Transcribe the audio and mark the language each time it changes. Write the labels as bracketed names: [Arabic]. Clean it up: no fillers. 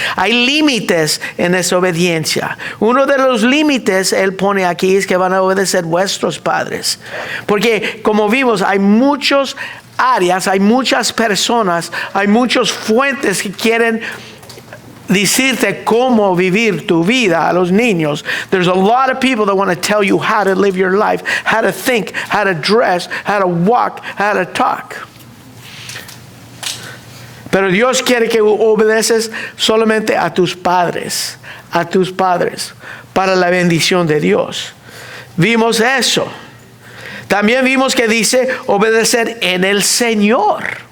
[Spanish] Hay límites en esa obediencia. Uno de los límites él pone aquí es que van a obedecer vuestros padres. Porque como vimos, hay muchas áreas, hay muchas personas, hay muchas fuentes que quieren decirte cómo vivir tu vida a los niños. [English] There's a lot of people that want to tell you how to live your life, how to think, how to dress, how to walk, how to talk. [Spanish] Pero Dios quiere que obedeces solamente a tus padres, para la bendición de Dios. Vimos eso. También vimos que dice obedecer en el Señor